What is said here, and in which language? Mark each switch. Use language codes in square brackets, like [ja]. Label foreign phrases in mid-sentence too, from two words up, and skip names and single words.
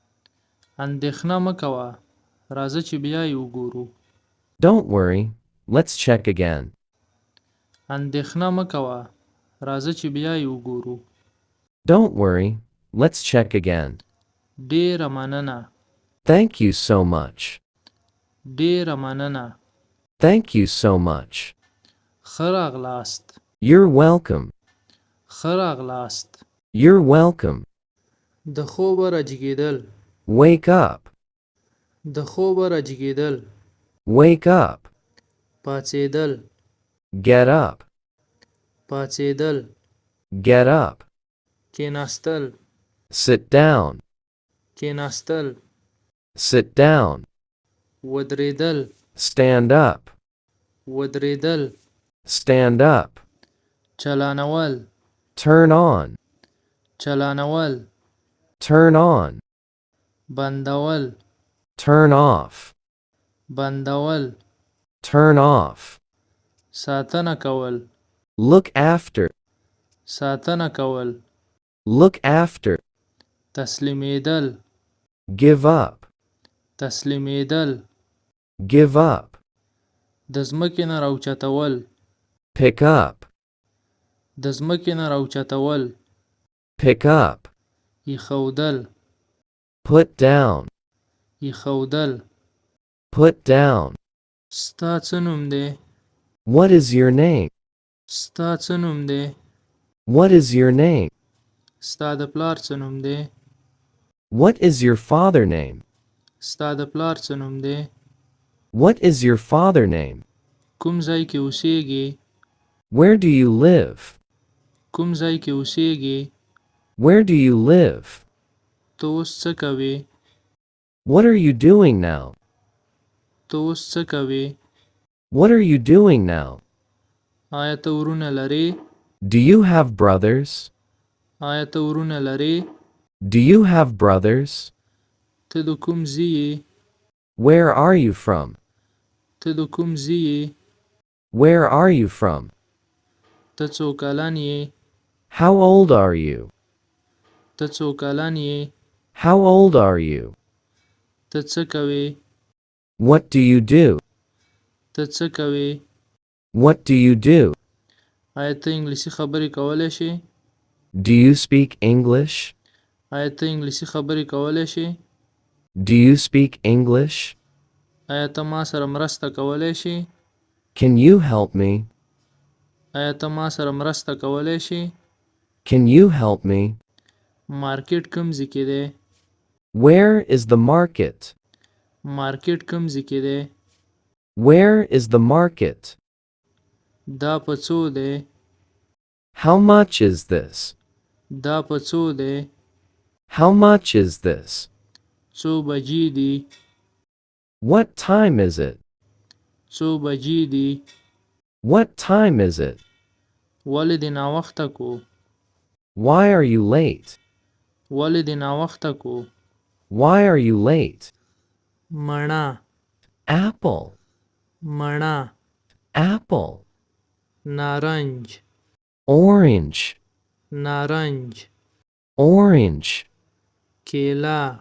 [ps] اندېښنه مه کوه. راځه چې بیا یې وګورو. [en] Don't worry, let's check again. [ps] اندېښنه مه کوه. راځه چې بیا یې وګورو. [en] Don't worry, let's check again. [ps] ډیره مننه. [en] Thank you so much. [ps] ډیره مننه. [en] Thank you so much. [ps] ښه راغلاست. [en] You're welcome. [ps] ښه راغلاست. [en] You're welcome. [ps] د خوبه راجګېدل. [en] Wake up. [ps] د خوبه راجګېدل. [en] Wake up. [ps] پاڅېدل. [en] Get up. [ps] پاڅېدل. [en] Get up. [ps] کېناستل. [en] Sit down. [ps] کېناستل. [en] Sit down. [ps] ودرېدل. [en] Stand up. [ps] ودرېدل. [en] Stand up. [ps] چلانول. [en] Turn on. [ps] چلانول. [en] Turn on. [ps] بندول. [en] Turn off. [ps] بندول. [en] Turn off. [ps] ساتنه کول. [en] Look after. [ps] ساتنه کول. [en] Look after. [ps] تسلیمېدل. [en] Give up. [ps] تسلیمېدل. [en] Give up. [ps] د ځمکې نه راوچتول. [en] Pick up. [ps] د ځمکې نه راوچتول. [en] Pick up. [ps] ایښودل. [en] Put down. [ps] ایښودل. [en] Put down. [ps] ستا څه نوم دی؟ [en] What is your name? [ps] ستا څه نوم دی؟ [en] What is your name? [ps] ستا د پلار څه نوم دی؟ [en] What is your father name? [ps] ستا د پلار څه نوم دی؟ [en] What is your father name? [ps] کوم ځای کې اوسېږې؟ [en] Where do you live? [ps] کوم ځای کې اوسېږې؟ [en] Where do you live? [ps] ته اوس څه کوې؟ [en] What are you doing now? [ps] ته اوس څه کوې؟ [en] What are you doing now? [ps] آیا ته ورونه لرې؟ [en] Do you have brothers? [ps] آیا ته ورونه لرې؟ [en] Do you have brothers? [ps] ته د کوم ځای یې؟ [en] Where are you from? [ps] ته د کوم ځای یې؟ [en] Where are you from? [ps] ته څو کلن یې؟ [en] How old are you? [ps] ته څو کلن یې؟ [en] How old are you? [ps] ته څه کوې؟ [en] What do you do? [ps] ته څه کوې؟ [en] What do you do? [ps] آیا ته انګلیسي خبرې کولی شې؟ [en] Do you speak English? [ps] آیا ته انګلیسي خبرې کولی شې؟ [en] Do you speak English? [ps] آیا ته ما سره مرسته کولی شې؟ [en] Can you help me? [ps] آیا ته ما سره مرسته کولی شې؟ [en] Can you help me? [ps] مارکیټ کوم ځای کې دی؟ [en] Where is the market? [ps] مارکیټ کوم ځای کې دی؟ [en] Where is the market? [ps] دا په څو دی؟ [en] How much is this? [ps] دا په څو دی؟ [en] How much is this? [ps] څو بجې دي؟ [en] What time is it? [ps] څو بجې دي؟ [en] What time is it? [ps] ولې دې ناوخته کو؟ [en] Why are you late? [ps] ولې دې ناوخته کو؟ [en] Why are you late? [ps] مڼه [en] Apple. [ps] مڼه [en] Apple. [ps] نارنج [en] Orange. [ps] نارنج [en] Orange. [ps] کیله